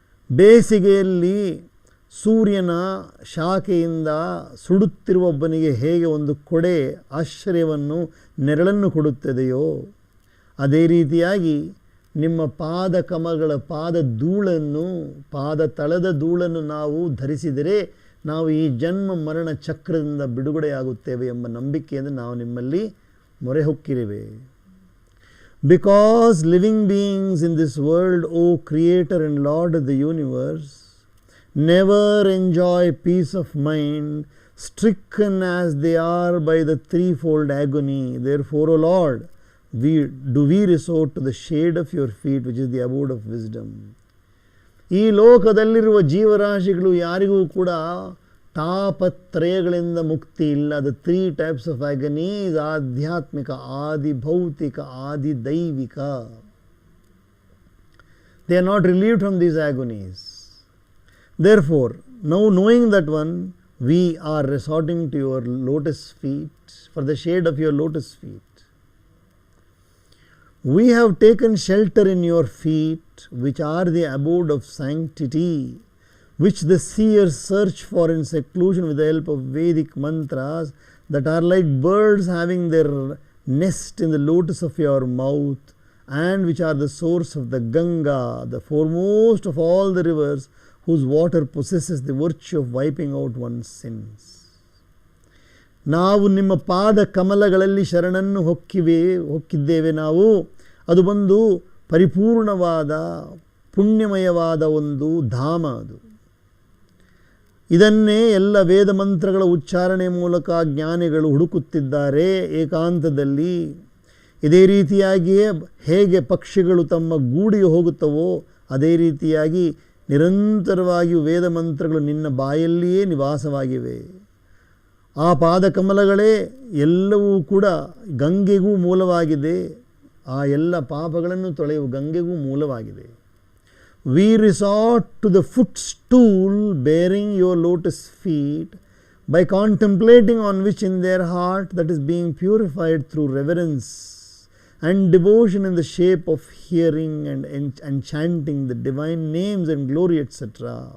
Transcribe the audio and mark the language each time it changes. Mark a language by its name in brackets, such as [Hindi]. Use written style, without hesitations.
[Kannada] ಬೇಸಿಗೆಯಲ್ಲಿ ಸೂರ್ಯನ ಶಾಖೆಯಿಂದ ಸುಡುತ್ತಿರುವೊಬ್ಬನಿಗೆ ಹೇಗೆ ಒಂದು ಕೊಡೆ ಆಶ್ರಯವನ್ನು, ನೆರಳನ್ನು ಕೊಡುತ್ತದೆಯೋ, ಅದೇ ರೀತಿಯಾಗಿ ನಿಮ್ಮ ಪಾದ ಕಮಲಗಳ ಪಾದ ಧೂಳನ್ನು, ಪಾದ ತಳದ ಧೂಳನ್ನು ನಾವು ಧರಿಸಿದರೆ ನಾವು ಈ ಜನ್ಮ ಮರಣ ಚಕ್ರದಿಂದ ಬಿಡುಗಡೆಯಾಗುತ್ತೇವೆ ಎಂಬ ನಂಬಿಕೆಯಿಂದ ನಾವು ನಿಮ್ಮಲ್ಲಿ ಮೊರೆ ಹೊಕ್ಕಿರುವೆ. [English] Because living beings in this world, O creator and lord of the universe, never enjoy peace of mind, stricken as they are by the threefold agony. Therefore, O Lord, we resort to the shade of your feet, which is the abode of wisdom. [Kannada] ಈ ಲೋಕದಲ್ಲಿರುವ ಜೀವರಾಶಿಗಳು ಯಾರಿಗೂ ಕೂಡ ತಾಪತ್ರಯಗಳಿಂದ ಮುಕ್ತಿ ಇಲ್ಲ. [English] The 3 types of agonies: ಆಧ್ಯಾತ್ಮಿಕ, ಆದಿ ಭೌತಿಕ, ಆದಿ ದೈವಿಕ. They are not relieved from these agonies. Therefore, now knowing that one, we are resorting to your lotus feet, for the shade of your lotus feet. We have taken shelter in your feet, which are the abode of sanctity, which the seers search for in seclusion with the help of Vedic mantras that are like birds having their nest in the lotus of your mouth, and which are the source of the Ganga, the foremost of all the rivers, whose water possesses the virtue of wiping out one's sins. [Kannada] ನಾವು ನಿಮ್ಮ ಪಾದ ಕಮಲಗಳಲ್ಲಿ ಶರಣನ್ನು ಹೊಕ್ಕಿದ್ದೇವೆ ನಾವು. ಅದು ಬಂದು ಪರಿಪೂರ್ಣವಾದ ಪುಣ್ಯಮಯವಾದ ಒಂದು ಧಾಮ ಅದು. ಇದನ್ನೇ ಎಲ್ಲ ವೇದ ಮಂತ್ರಗಳ ಉಚ್ಚಾರಣೆ ಮೂಲಕ ಜ್ಞಾನಿಗಳು ಹುಡುಕುತ್ತಿದ್ದಾರೆ ಏಕಾಂತದಲ್ಲಿ. ಇದೇ ರೀತಿಯಾಗಿಯೇ ಹೇಗೆ ಪಕ್ಷಿಗಳು ತಮ್ಮ ಗೂಡಿಗೆ ಹೋಗುತ್ತವೋ ಅದೇ ರೀತಿಯಾಗಿ ನಿರಂತರವಾಗಿ ವೇದ ಮಂತ್ರಗಳು ನಿನ್ನ ಬಾಯಲ್ಲಿಯೇ ನಿವಾಸವಾಗಿವೆ. ಆ ಪಾದಕಮಲಗಳೇ ಎಲ್ಲವೂ ಕೂಡ ಗಂಗೆಗೂ ಮೂಲವಾಗಿದೆ. ಆ ಎಲ್ಲ ಪಾಪಗಳನ್ನು ತೊಳೆಯುವ ಗಂಗೆಗೂ ಮೂಲವಾಗಿದೆ. [English] We resort to the footstool bearing your lotus feet by contemplating on which in their heart that is being purified through reverence and devotion in the shape of hearing and chanting the divine names and glory etc.